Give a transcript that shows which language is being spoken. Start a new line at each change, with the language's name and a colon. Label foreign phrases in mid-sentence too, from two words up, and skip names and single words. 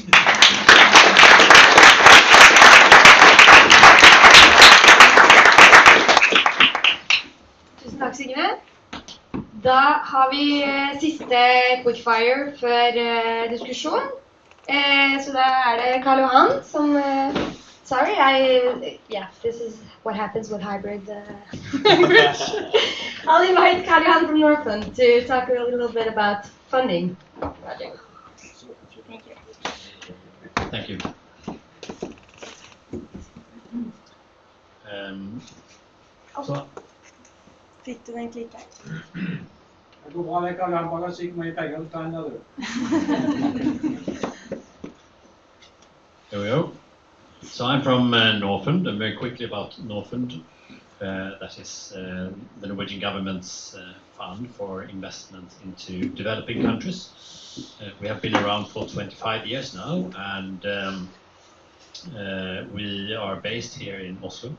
Norwegian: Tusen takk, Signe. Da har vi siste quickfire før diskusjon. Så da det Karl Johan som...
English: Sorry, yeah, this is what happens with hybrid I'll invite Karl Johan from Northland to talk a little bit about funding project. Thank you. Thank you.
Norwegian: Så Fikk du den klikken? Det går bra, det kan han bare si hvor mye penger du tar inn der, du.
English: Here we go. So I'm from Norfund, and very quickly about Norfund. That is the Norwegian government's fund for investment into developing countries. We have been around for 25 years now, and we are based here in Oslo.